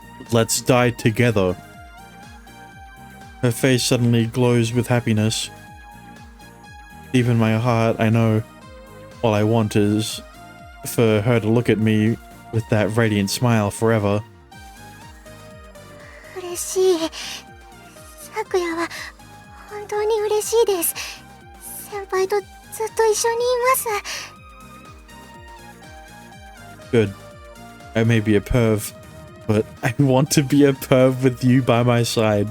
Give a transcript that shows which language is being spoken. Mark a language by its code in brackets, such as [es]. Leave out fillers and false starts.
[en] Let's die together. Her face suddenly glows with happiness. Deep in my heart, I know all I want is for her to look at me with that radiant smile forever. [ja] 嬉しい。咲夜は本当に嬉しいです。先輩とずっと一緒にいます。 [en] Good. I may be a perv, but I want to be a perv with you by my side.